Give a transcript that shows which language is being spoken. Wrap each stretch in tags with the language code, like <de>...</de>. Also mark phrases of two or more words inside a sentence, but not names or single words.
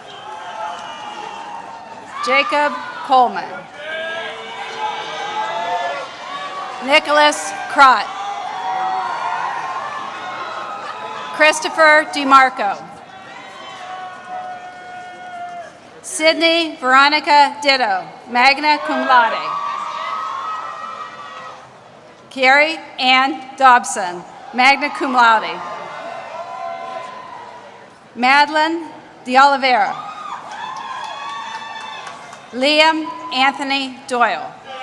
<en>Jacob Coleman. Nicholas Crott. Christopher DeMarco. Sydney Veronica Ditto,</en> <la>magna cum laude.</la> <en>Carrie Ann Dobson,</en> <la>magna cum laude.</la> <en>Madeline De Oliveira. Liam Anthony Doyle.</en>